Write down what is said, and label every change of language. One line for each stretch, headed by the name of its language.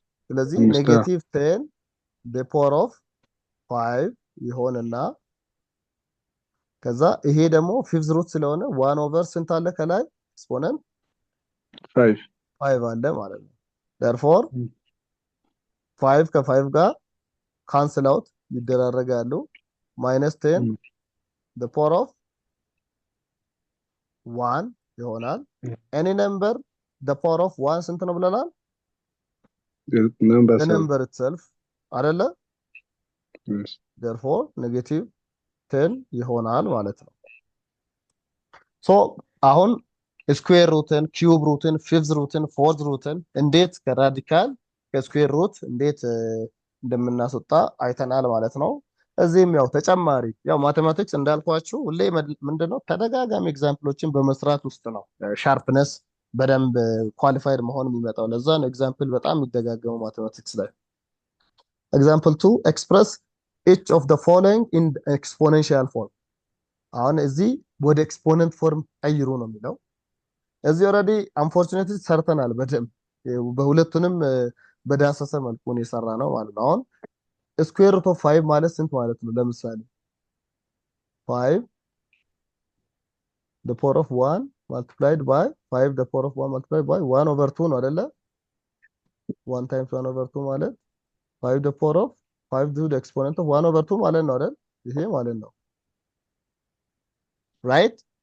Amharic: ስለዚህ ኔጌቲቭ 10 the power of 5 ይሆንና ከዛ ይሄ ደግሞ ፊፍዝ ሩት ስለሆነ 1 ኦቨር ስንት አለ ከላይ ኤክስፖነንት 5 አለ ማለት ነው። therefore 5 ከ5 ጋር ካንስል አውት ይደራረጋሉ
English: minus 10 the power of 1
Amharic: ይሆናል።
English: any number the power of 1
Amharic: ስንት ነው ብለናል?
English: the number itself
Amharic: አይደለ?
English: yes therefore negative 10
Amharic: ይሆናል ማለት ነው። ሶ አሁን ስኩዌር ሩትን፣ ኪዩብ ሩትን፣ ፊፍዝ ሩትን፣ ፎርዝ ሩትን እንዴት ከራዲካል ከስኩዌር ሩት እንዴት እንደምናስወጣ አይተናል ማለት ነው። እዚህም ያው ተጨማሪ ያው ማቴማቲክስ እንዳልኳችሁ ሁሌ ምንድነው ተደጋጋሚ ኤግዛምፕሎችን በመስራት ውስጥ ነው ሻርፕነስ በደንብ ኳሊፋይድ መሆን የሚመጣው። ለዛ ነው ኤግዛምፕል በጣም የሚደጋገመው ማቴማቲክስ ላይ። ኤግዛምፕል 2 ኤክስፕረስ
English: each of the following in exponential form።
Amharic: አሁን እዚህ ወደ ኤክስፖነንት ፎርም ቀይሩ ነው የሚለው። እዚህ ኦሬዲ አንፎርቹኔትሊ ሰርተናል በደንብ በሁለቱንም በዳሰሰ መልኩ ነው የሰራ ነው ማለት ነው። አሁን ስኩዌር ሩት ኦፍ 5 ማለት ስንት ማለት ነው? ለምሳሌ
English: 5 the power of 1 multiplied by 5 the power of 1 multiplied by 1 over 2
Amharic: ነው አይደለ?
English: 1 times 1 over 2
Amharic: ማለት
English: 5 the power of 5 to the exponent of 1 over 2
Amharic: ማለት ነው አይደል? ይሄ ማለት ነው right?